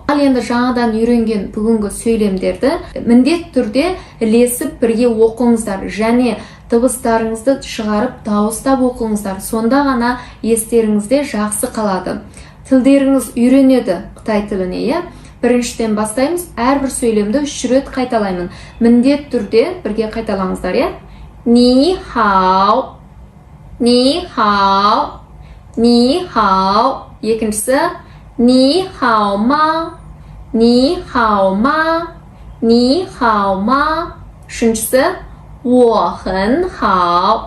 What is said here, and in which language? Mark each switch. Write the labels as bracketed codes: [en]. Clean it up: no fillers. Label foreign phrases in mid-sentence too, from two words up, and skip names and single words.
[kk] Ал енді жаңадан үйренген бүгінгі сөйлемдерді міндет түрде ілесіп бірге оқыңыздар және дыбыстарыңызды шығарып дауыстап оқыңыздар. Сонда ғана естеріңізде жақсы қалады. Тілдеріңіз үйренеді Қытай тіліне. Біріншіден бастаймыз. Әрбір сөйлемді 3 рет қайталаймын. Міндет түрде бірге қайталаңыздар. [zh] 你好. 你好. 你好. Екіншісі, 你好吗? 你好吗? 你好吗? Үшіншісі, 我很好.